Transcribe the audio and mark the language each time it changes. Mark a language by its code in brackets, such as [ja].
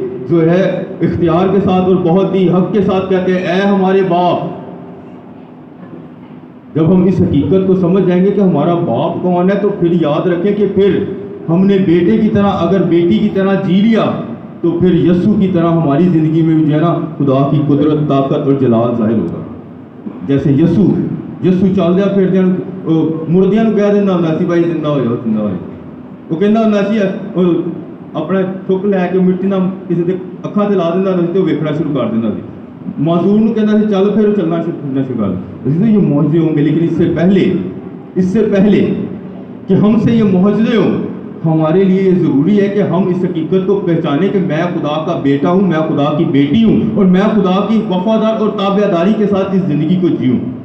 [ur] جو ہے اختیار کے ساتھ اور بہت ہی حق کے ساتھ کہتے ہیں اے ہمارے باپ، جب ہم اس حقیقت کو سمجھ جائیں گے کہ ہمارا باپ کون ہے، تو پھر یاد رکھیں کہ پھر ہم نے بیٹے کی طرح اگر بیٹی کی طرح جی لیا تو پھر یسوع کی طرح ہماری زندگی میں بھی جو ہے نا خدا کی قدرت، طاقت اور جلال ظاہر ہوگا. [pa] جیسے یسوع چلدیا پھردیا مردیاں کہہ دینا ہوندا سی بھائی زندہ ہو زندہ ہو. وہ کہنا ہوندا سی اپنا چک لے کے مٹی نہ کسی دے اکھاں تے لا دیندا ہوندا سی تے وہ ویکھنا شروع کر دیندا سی. معذور نو کہنا سی چل پھر چلنا شروع کر. [ur] تو یہ معجزے ہوں گے، لیکن اس سے پہلے کہ ہم سے یہ معجزے ہوں، ہمارے لیے یہ ضروری ہے کہ ہم اس حقیقت کو پہچانیں کہ میں خدا کا بیٹا ہوں، میں خدا کی بیٹی ہوں، اور میں خدا کی وفادار اور تابعداری کے ساتھ اس زندگی کو جیوں.